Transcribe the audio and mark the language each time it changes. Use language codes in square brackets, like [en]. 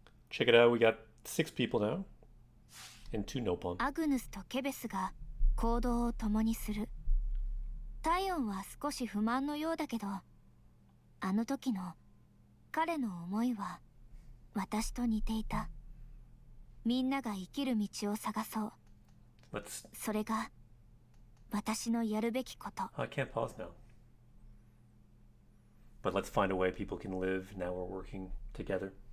[en] Check it out. We got 6 people now. And 2 Nopon. [ja] アグヌスとケベスが行動を共にする。タイオンは少し不満のようだけど、あの時の彼の思いは私と似ていた。みんなが生きる道を探そう。それが私のやるべきこと。 [en] I can't pause now. But let's find a way people can live now we're working together.